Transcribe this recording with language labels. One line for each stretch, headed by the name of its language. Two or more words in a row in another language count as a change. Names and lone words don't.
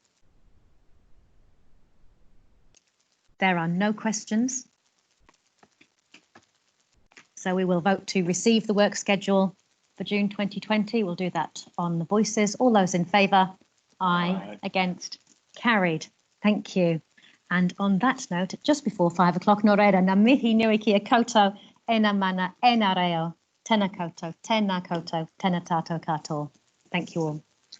English: There are no questions. So we will vote to receive the work schedule for June 2020. We'll do that on the voices. All those in favour? Aye. Against? Carried. Thank you. And on that note, just before 5 o'clock,
Māori: no reira na mihi nui kia koutou e na mana e na reo. Tēnā koutou, tēnā koutou, tēnā tātou katoa.
English: Thank you all.